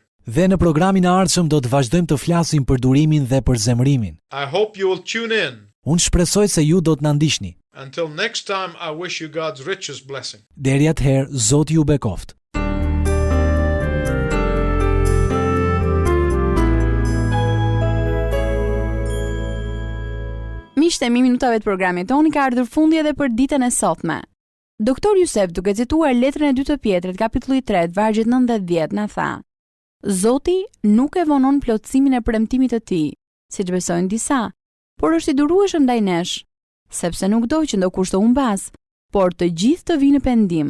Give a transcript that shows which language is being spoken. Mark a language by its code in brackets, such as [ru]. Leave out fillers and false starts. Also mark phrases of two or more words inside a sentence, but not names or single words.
[sq] Dhe në programin e ardhshëm do të vazhdojmë të flasim për durimin dhe për zemërimin. [en] I hope you will tune in. [sq] Unë shpresoj se ju do të na ndiqni. [en] Until next time, I wish you God's richest blessing. [sq] Deri atëherë, Zoti ju bekoft. Miqtë, minutave të programit tonë ka ardhur fundi edhe për ditën e sotme. Doktor Jusef, duke cituar letrën e 2 të Pjetrit, kapitulli 3, vargjet 9 dhe 10, na tha: Zoti nuk e vonon plotësimin e premtimit të tij, siç besojnë disa, por është i durueshëm ndaj nesh, sepse nuk do që ndokush të humbas, por të gjithë të vinë në pendim.